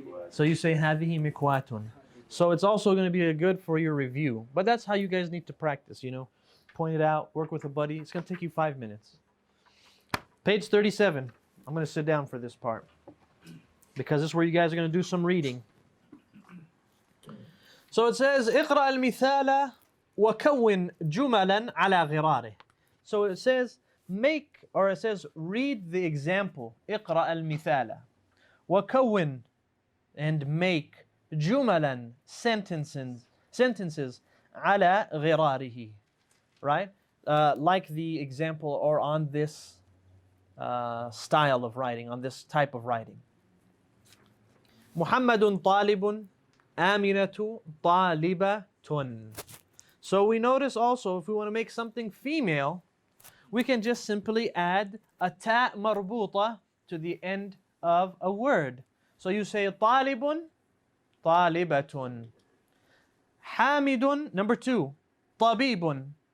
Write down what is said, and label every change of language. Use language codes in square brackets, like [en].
[en] So you say [ar] هذه مكواتٌ. [en] So it's also going to be good for your review. But that's how you guys need to practice, you know. Point it out, work with a buddy. It's going to take you 5 minutes. Page 37. I'm going to sit down for this part, because this is where you guys are going to do some reading. So it says, [ar] اقرأ المثال وكون جملا على غراره. [en] So it says, read the example. [ar] اقرأ المثال وكون, [en] and make [ar] جملا, [en] sentences [ar] على غراره, [en] right? Like the example, or on this style of writing, on this type of writing. [ar] محمد طالب, آمنة طالبة. [en] So we notice also, if we want to make something female, we can just simply add a ta marbuta to the end of a word. So you say طالب, طالبة. [ar] حامد, [en] number 2, [ar] طبيب.